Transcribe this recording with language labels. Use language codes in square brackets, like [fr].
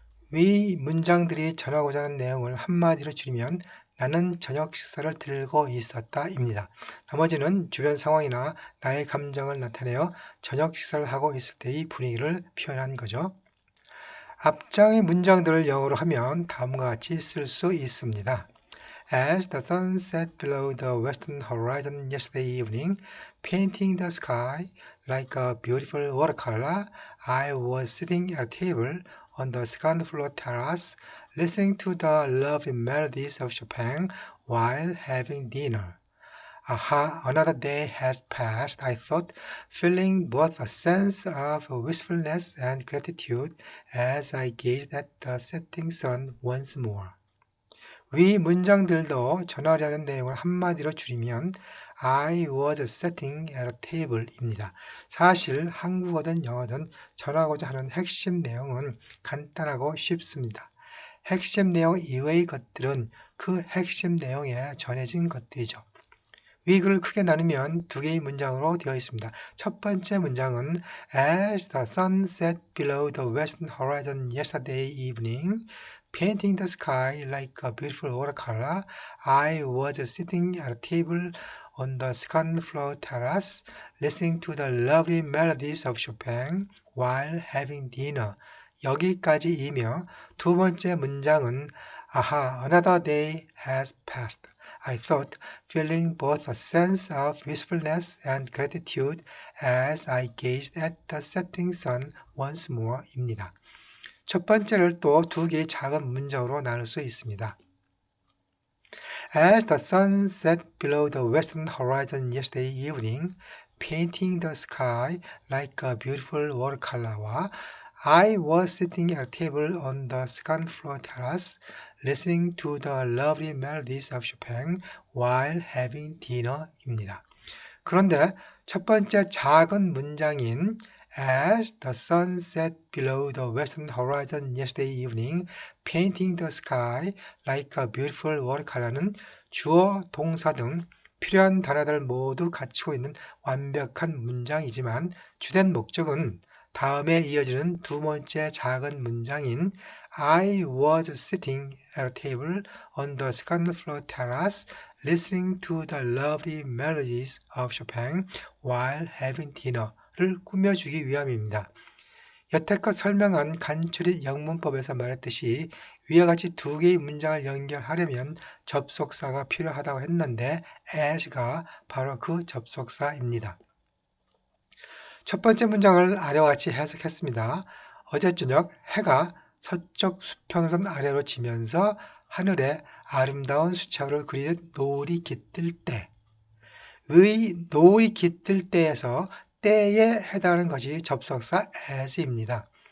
[ko] 위 문장들이 전하고자 하는 내용을 한마디로 줄이면 나는 저녁 식사를 들고 있었다입니다. 나머지는 주변 상황이나 나의 감정을 나타내어 저녁 식사를 하고 있을 때의 분위기를 표현한 거죠. 앞장의 문장들을 영어로 하면 다음과 같이 쓸 수 있습니다. [en] As the sun set below the western horizon yesterday evening, painting the sky like a beautiful watercolor, I was sitting at a table on the second floor terrace, listening to the lovely melodies of Chopin while having dinner. Aha, another day has passed, I thought, feeling both a sense of wistfulness and gratitude as I gazed at the setting sun once more. [ko] 위 문장들도 전하려는 내용을 한마디로 줄이면 [en] I was sitting at a table [ko] 입니다. 사실 한국어든 영어든 전하고자 하는 핵심 내용은 간단하고 쉽습니다. 핵심 내용 이외의 것들은 그 핵심 내용에 전해진 것들이죠. 위 글을 크게 나누면 두 개의 문장으로 되어 있습니다. 첫 번째 문장은 [en] As the sun set below the western horizon yesterday evening, painting the sky like a beautiful watercolor, I was sitting at a table on the second floor terrace, listening to the lovely melodies of Chopin while having dinner. [ko] 여기까지이며 두 번째 문장은 [en] Aha, another day has passed. I thought, feeling both a sense of wistfulness and gratitude as I gazed at the setting sun once more 입니다. [ko] 첫 번째를 또 두 개의 작은 문장으로 나눌 수 있습니다. [en] As the sun set below the western horizon yesterday evening, painting the sky like a beautiful watercolor와 I was sitting at a table on the second floor terrace, listening to the lovely melodies of Chopin while having dinner입니다. [ko] 그런데 첫 번째 작은 문장인 [en] As the sun set below the western horizon yesterday evening, painting the sky like a beautiful watercolor [ko] 는 주어, 동사 등 필요한 단어들 모두 갖추고 있는 완벽한 문장이지만 주된 목적은 다음에 이어지는 두 번째 작은 문장인 [en] I was sitting at a table on the second floor terrace listening to the lovely melodies of Chopin while having dinner를 [ko] 꾸며주기 위함입니다. 여태껏 설명한 간추린 영문법에서 말했듯이 위와 같이 두 개의 문장을 연결하려면 접속사가 필요하다고 했는데 as가 바로 그 접속사입니다. 첫 번째 문장을 아래와 같이 해석했습니다. 어제 저녁 해가 서쪽 수평선 아래로 지면서 하늘에 아름다운 수채화를 그리듯 노을이 깃들 때, 의 노을이 깃들 때에서 때에 해당하는 것이 접속사 as입니다.